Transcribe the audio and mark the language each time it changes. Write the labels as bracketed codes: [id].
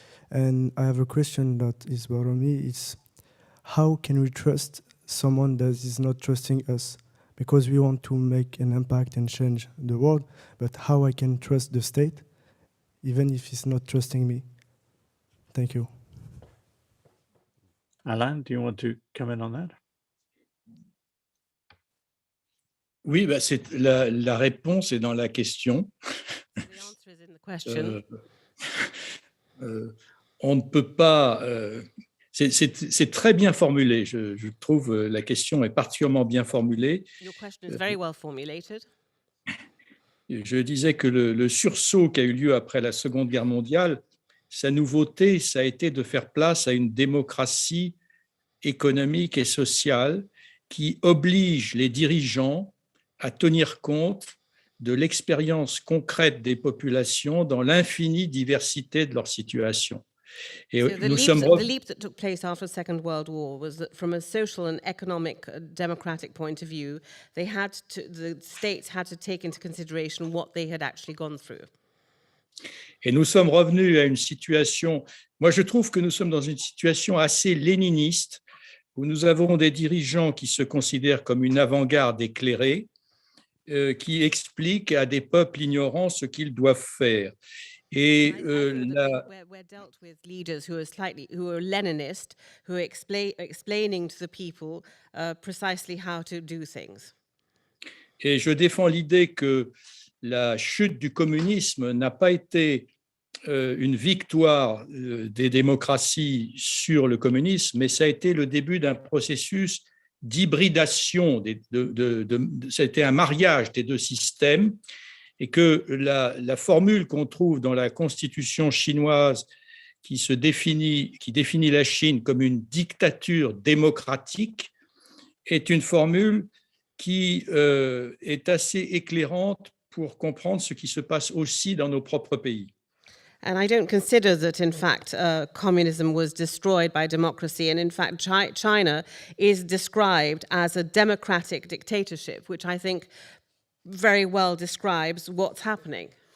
[en] And I have a question that is bothering me. It's how can we trust someone that is not trusting us? Because we want to make an impact and change the world, but how I can trust the state, even if it's not trusting me? Thank you. Alain, do you want to come in on that? [fr] Oui, la réponse est dans la question. [en] The answer is in the question. [fr] On ne peut pas... c'est très bien formulé. Je trouve la question est particulièrement bien formulée. [en] Your question is very well formulated. [fr] Je disais que le sursaut qui a eu lieu après la Seconde Guerre mondiale, sa nouveauté, ça a été de faire place à une démocratie économique et sociale qui oblige les dirigeants à tenir compte de l'expérience concrète des populations dans l'infinie diversité de leur situation. Et [en] so the leap that took place after the Second World War was that from a social and economic democratic point of view, the states had to take into consideration what they had actually gone through. [fr] Et nous sommes revenus à une situation, moi je trouve que nous sommes dans une situation assez léniniste, où nous avons des dirigeants qui se considèrent comme une avant-garde éclairée, qui expliquent à des peuples ignorants ce qu'ils doivent faire. Et [en] we're dealt with leaders who are Leninist, who are explaining to the people precisely how to do things. [fr] Et je défends l'idée que la chute du communisme n'a pas été une victoire des démocraties sur le communisme, mais ça a été le début d'un processus d'hybridation, ça a été un mariage des deux systèmes, et que la formule qu'on trouve dans la constitution chinoise qui définit la Chine comme une dictature démocratique est une formule qui est assez éclairante pour comprendre ce qui se passe aussi dans nos propres pays. [en] And I don't consider that, in fact, communism was destroyed by democracy. And in fact, China is described as a democratic dictatorship, which I think very well describes what's happening.